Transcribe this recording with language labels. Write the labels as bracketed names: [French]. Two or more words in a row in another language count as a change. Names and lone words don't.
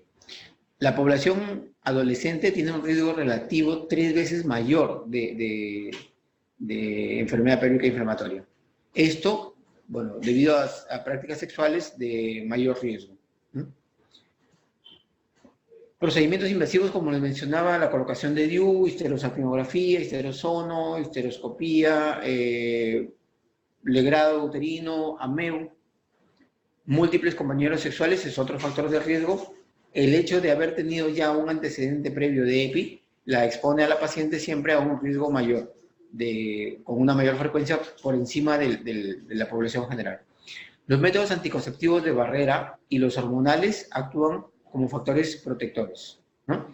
[Spanish] La población adolescente tiene un riesgo relativo 3 veces mayor de enfermedad pélvica inflamatoria. Esto, bueno, debido a prácticas sexuales de mayor riesgo. Procedimientos invasivos, como les mencionaba, la colocación de DIU, histerosalpingografía, histerosono, histeroscopía, legrado uterino, AMEU. Múltiples compañeros sexuales es otro factor de riesgo. El hecho de haber tenido ya un antecedente previo de EPI la expone a la paciente siempre a un riesgo mayor, con una mayor frecuencia por encima de la población general. Los métodos anticonceptivos de barrera y los hormonales actúan como factores protectores, ¿no?